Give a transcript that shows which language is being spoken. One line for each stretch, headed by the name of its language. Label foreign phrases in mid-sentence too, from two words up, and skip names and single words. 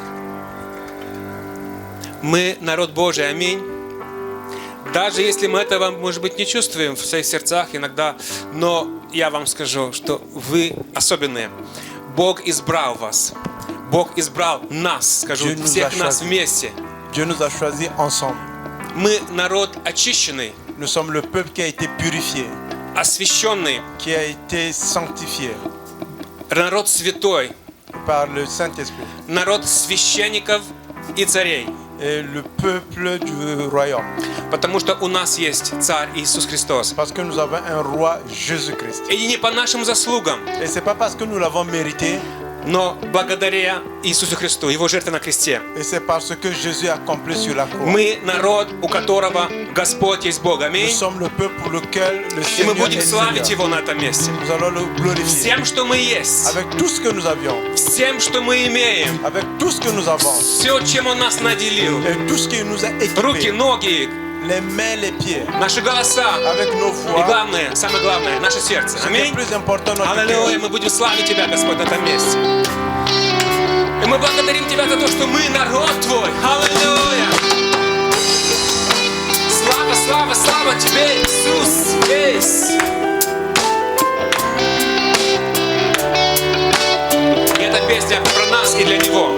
Russian: Мы народ Божий, аминь. Даже если мы этого, может быть, не чувствуем в своих сердцах иногда, но я вам скажу, что вы особенные. Бог избрал вас. Бог избрал нас, скажу, всех нас вместе.
French: Dieu nous a choisis ensemble.
Russian: Мы народ очищенный,
French: Nous sommes le peuple qui a été purifié,
Russian: освященный,
French: qui a été sanctifié
Russian: народ святой,
French: par le Saint-Esprit
Russian: народ священников и царей.
French: et le peuple du royaume.
Russian: Потому что у нас есть Царь Иисус Христос.
French: Parce que nous avons un roi Jésus-Christ.
Russian: И не по нашим заслугам,
French: Et c'est pas parce que nous l'avons mérité,
Russian: но благодаря Иисусу Христу, Его жертве на кресте.
French: et c'est parce que Jésus a accompli sur la croix.
Russian: Мы народ, у которого Господь есть Бог.
French: Nous
Russian: Аминь.
French: sommes le peuple pour lequel le
Russian: И мы
French: Seigneur
Russian: будем
French: est
Russian: славить
French: Seigneur.
Russian: Его на этом месте.
French: Nous allons le glorifier
Russian: Всем, что мы есть,
French: avec tout ce que nous avions,
Russian: всем, что мы имеем,
French: avec tout ce que nous avons
Russian: все, чем Он нас наделил.
French: et tout ce qui nous a
Russian: Руки,
French: équipés,
Russian: ноги,
French: les mains, les pieds,
Russian: наши голоса.
French: avec nos
Russian: И
French: voix.
Russian: главное, самое главное, наше сердце.
French: Ce qui est
Russian: Аминь.
French: plus important, notre
Russian: Аллилуйя,
French: cœur.
Russian: мы будем славить Тебя, Господь, на этом месте. И мы благодарим Тебя за то, что мы народ Твой. Аллилуйя. Слава, слава, слава Тебе, Иисус, весь. И эта песня про нас и для Него.